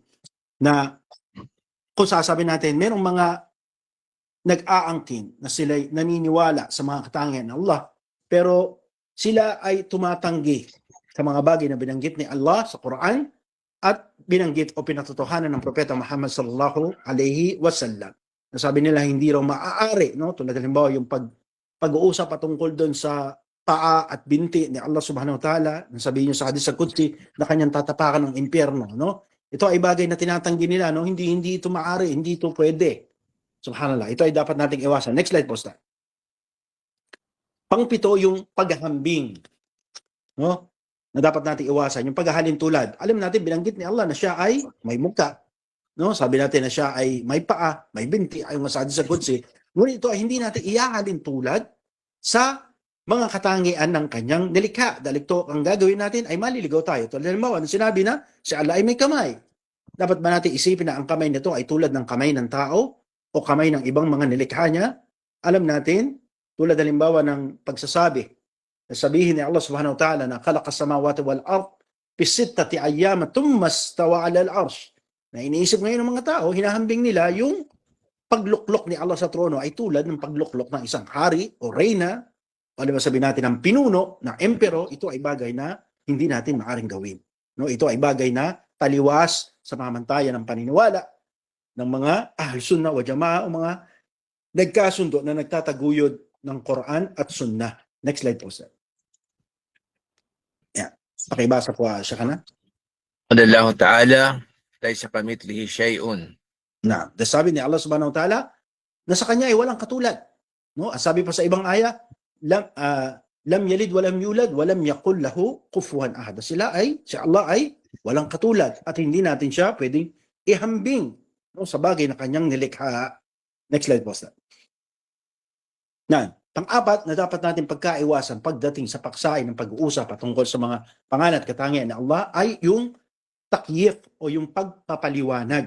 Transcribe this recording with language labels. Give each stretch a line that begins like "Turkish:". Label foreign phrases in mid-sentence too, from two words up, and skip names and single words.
Filipino: Na kung sasabi natin, merong mga nag-aangkin na sila naniniwala sa mga katangian ng Allah, pero sila ay tumatanggi sa mga bagay na binanggit ni Allah sa Quran at binanggit o pinatotohanan ng Propeta Muhammad sallallahu alaihi wasallam. Nasabi nila hindi raw maaari, no? Tulad halimbawa yung pag-uusap patungkol doon sa paa at binti ni Allah
Arabic: سبحانه وتعالى,
Filipino: nasabihin niyo sa hadis al-Qudsi na kanyang tatapakan ng impyerno, no? Ito ay bagay na tinatanggi nila, no? Hindi ito maaari, hindi ito pwede. Subhanallah. Ito ay dapat nating iwasan.
English: Next slide
Filipino: po, Ustad. Pangpito, yung paghahambing, no? Na dapat nating iwasan, yung paghahalin tulad. Alam natin, binanggit ni Allah na siya ay may mukha, no? Sabi natin na siya ay may paa, may binti, ayon sa hadis al-Qudsi. Ngunit ito ay hindi natin ihahalin tulad sa mga katangian ng kanyang nilikha. Dahil ito, ang gagawin natin ay maliligaw tayo. Tulad halimbawa, sinabi na, si Allah ay may kamay. Dapat ba natin isipin na ang kamay nito ay tulad ng kamay ng tao o kamay ng ibang mga nilikha niya?
Arabic: Alam natin, tulad halimbawa ng pagsasabi, sabihin ni Allah سبحانه وتعالى na خلق السماوات والأرض في ستة أيام ثم استوى على العرش.
Filipino: Na iniisip ngayon ng mga tao, hinahambing nila yung pagluklok ni Allah sa trono ay tulad ng pagluklok ng isang hari o reyna, o di ba sabihin natin ng pinuno, ng empero. Ito ay bagay na hindi natin maaaring gawin. No, ito ay bagay na taliwas sa pamantayan ng paniniwala ng mga
Arabic: أهل السنة والجماعة
Filipino: o mga nagkasundo na nagtataguyod ng Quran at Sunnah.
English: Next slide
Filipino: po, sir. Yan. Pakibasa po siya ka na.
Arabic: قال الله تعالى ليس كمثله شيء.
Filipino: Na, sabi ni Allah
Arabic: سبحانه وتعالى
Filipino: na sa kanya ay walang katulad. No?
Arabic: Sabi pa sa ibang aya, لم يلد ولم يولد ولم يكن له كفوا أحد.
Filipino: Si Allah ay walang katulad at hindi natin siya pwedeng ihambing, no, sa bagay na kanyang nilikha.
English: Next slide
Filipino: po, sir. Pang-apat na dapat natin pagkaiwasan pagdating sa paksain ng pag-uusap patungkol sa mga pangalan at katangian ng Allah ay yung takyif o yung pagpapaliwanag.